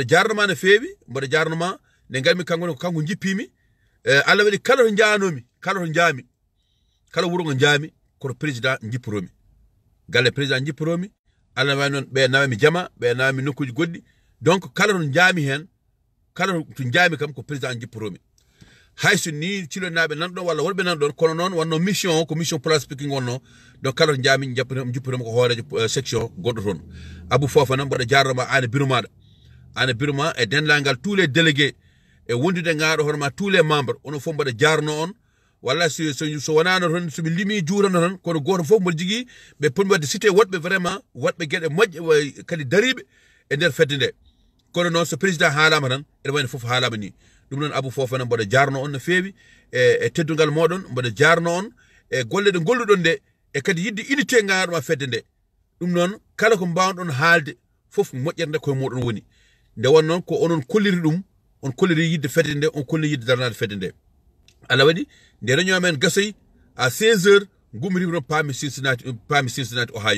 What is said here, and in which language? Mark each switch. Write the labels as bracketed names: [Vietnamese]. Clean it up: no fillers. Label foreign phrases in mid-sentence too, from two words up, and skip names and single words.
[Fula] jarnoma no feewi mboɗo jarnoma nde garmi kanko jippimi Allah waɗi kala to janomi kala to jaami kala wuro ngo jaami koto président jipporomi galle président jipporomi Allah wawi noon ɓe nawami jama ɓe nawami nokkuji goɗɗi donc kala to jaami hen kala to jaami kam ko président jipporomi hayso ni cilonaɓe nanɗon walla wonɓe nanɗon kono noon wonno mission ko mission Pra Speaking wonno donc kala to jaami jipporomi ko hoorejo section goɗɗo toon Abou Fofana mboɗo jarnoma an e bureau ma e dendagal [French] tous les délégués [Fula] e wondude ngaaɗo hoorema [French] tous les membres [Fula] onon fof mboɗo jarno on walla so wonano toon somi limi juurano tan kono goto fof mboɗo jogui ɓe poti wadde cité woɗɓe vraiment woɗɓe gueɗe moƴƴe kadi dariɓe e nder fedde nde kono noon so président haalama tan ene wayno fof haalama ni ɗum noon Abou Fofana mboɗo jarno on no feewi e teddugal moɗon mboɗo jarno on e golle ɗe golluɗon nde e kadi yidde unité ngaaɗoma fedde nde ɗum noon kala ko mbawɗon haalde fof moƴƴere koye moɗon woni nde won noon ko onon kolliri ɗum on kolliri yidde fedde nde on kolliri yidde darnade fedde nde Allah waɗi nde réunion men gasoyi à 16h gummirimi ɗon paami Cincinnati